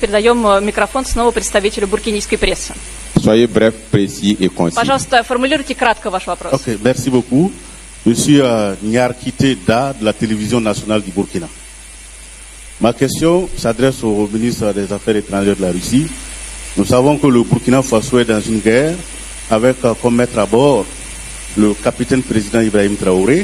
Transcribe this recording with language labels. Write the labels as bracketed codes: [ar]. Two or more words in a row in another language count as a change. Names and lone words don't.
[ru] Передаем микрофон снова представителю буркинийской прессы. [fr] Soyez bref, précis et concis. [ru] Пожалуйста, формулируйте кратко ваш вопрос. [fr] Ok, merci beaucoup. Je suis Nyarkité Da de la télévision nationale du Burkina. Ma question s'adresse au ministre des Affaires étrangères de la Russie. Nous savons que le Burkina Faso est dans une guerre avec comme maître à bord le capitaine président Ibrahim Traoré.